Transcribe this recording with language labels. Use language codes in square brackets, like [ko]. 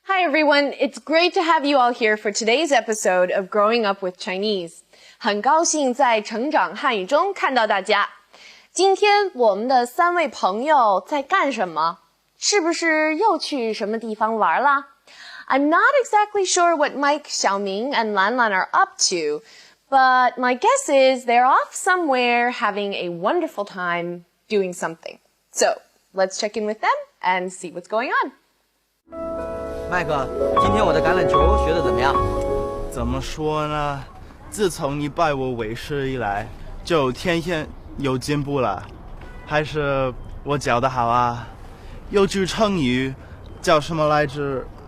[en] everyone, it's great to have you all here for today's episode of Growing Up with Chinese. [zh] 很高兴在成长汉语中看到大家。今天我们的3位朋友在干什么？是不是又去什么地方玩啦？ [en] I'm not exactly sure what Mike, Xiaoming, and Lanlan are up to, but my guess is they're off somewhere having a wonderful time doing something. So, let's check in with them and see what's going on. [zh] 麦克，今天我的橄榄球学得怎么样？怎么说呢？自从你拜我为师以来，就天天有进步了。还是我教的好啊。有句成语叫什么来着？